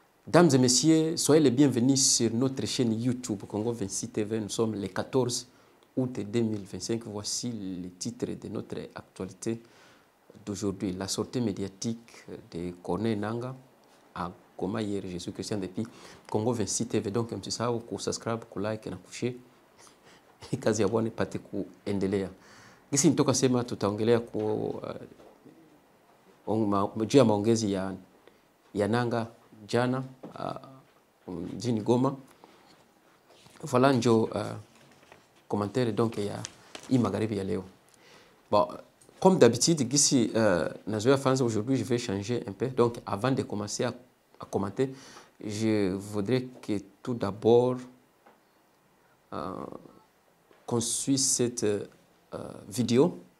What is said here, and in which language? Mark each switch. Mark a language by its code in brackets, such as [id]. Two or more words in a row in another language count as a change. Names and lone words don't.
[fr] Dames et messieurs, soyez les bienvenus sur notre chaîne YouTube Congo 26 TV. Nous sommes le 14 août 2025. Voici les titres de notre actualité d'aujourd'hui. La sortie médiatique de Corneille Nangaa à Goma hier, je suis Christian depuis Congo 26 TV. [sw] Donc msisahau kusubscribe, kulike na kushare. Kazi ya Bwana ipate kuendelea. Gisi nitoka sema tutaongelea juu ya maongezi ya Nangaa jana mjini Goma. Voilà njo [fr] commentaire donc [sw] ya hii magharibi ya leo. [fr] Bon, comme d'habitude, [sw] gisi nazoea fanza [fr] aujourd'hui, je vais changer un peu. Donc avant de commencer à commenter, je voudrais que tout d'abord qu'on suive cette vidéo.